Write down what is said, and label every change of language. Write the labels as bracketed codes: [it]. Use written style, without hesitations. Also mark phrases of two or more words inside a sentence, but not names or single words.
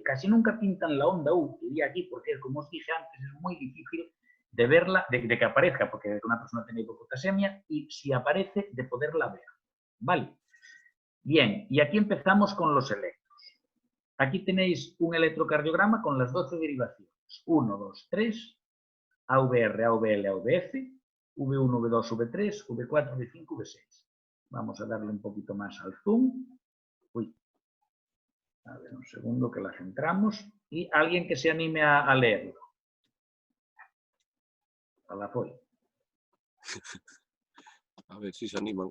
[es] Casi nunca pintan la onda U, que aquí, porque como os dije antes, es muy difícil de verla, de que aparezca, porque una persona tiene hipopotasemia, y si aparece, de poderla ver. ¿Vale? Bien, y aquí empezamos con los electros. Aquí tenéis un electrocardiograma con las 12 derivaciones. 1, 2, 3, AVR, AVL, AVF, V1, V2, V3, V4, V5, V6. Vamos a darle un poquito más al zoom. Uy. A ver, un segundo que la centramos. Y alguien que se anime a leerlo. A la folla. A ver si se animan.